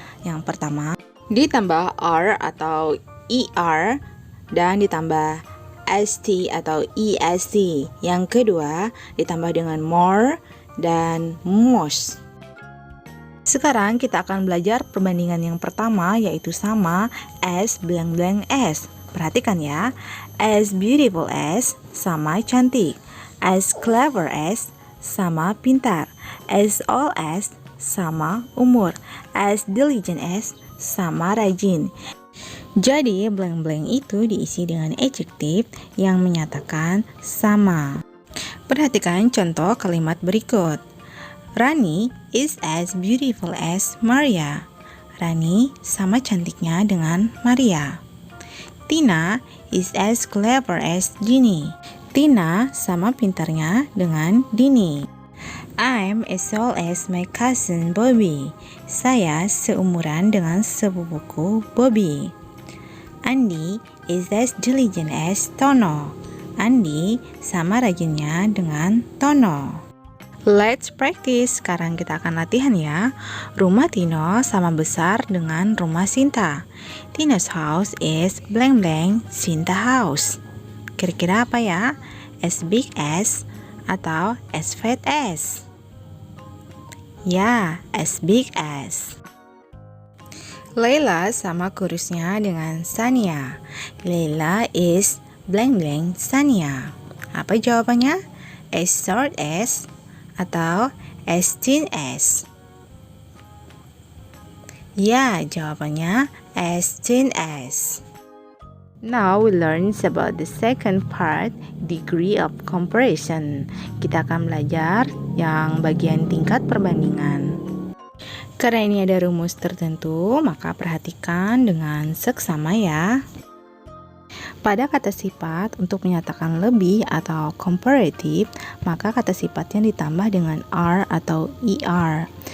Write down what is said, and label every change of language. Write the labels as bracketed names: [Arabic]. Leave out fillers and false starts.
[Indonesian] Yang pertama, ditambah r atau er dan ditambah st atau est. Yang kedua, ditambah dengan more dan most. Sekarang kita akan belajar perbandingan yang pertama, yaitu sama as _as. Perhatikan ya, as beautiful as sama cantik, as clever as sama pintar, as old as sama umur, as diligent as sama rajin. Jadi blank-blank itu diisi dengan adjektif yang menyatakan sama. Perhatikan contoh kalimat berikut. [English] Rani is as beautiful as Maria. [Indonesian] Rani sama cantiknya dengan Maria. [English] Tina is as clever as Dini. [Indonesian] Tina sama pintarnya dengan Dini. [English] I'm as old as my cousin Bobby. [Indonesian] Saya seumuran dengan sepupuku Bobby. [English] Andi is as diligent as Tono. [Indonesian] Andi sama rajinnya dengan Tono. [English] Let's practice. [Indonesian] Sekarang kita akan latihan ya. Rumah Tino sama besar dengan rumah Sinta. [English] Tino's house is blank Sinta house. [Indonesian] Kira-kira apa ya? As big as atau as fat as? Ya, as big as. Leila sama kurusnya dengan Sania. [English] Leila is blank Sania. [Indonesian] Apa jawabannya? [English] As short as atau as thin as? [Indonesian] Ya, jawabannya as thin as. [English] Now we learn about the second part, degree of comparison. [Indonesian] Kita akan belajar yang bagian tingkat perbandingan. Karena ini ada rumus tertentu, maka perhatikan dengan seksama ya. Pada kata sifat, untuk menyatakan lebih atau comparative, maka kata sifatnya ditambah dengan r atau er.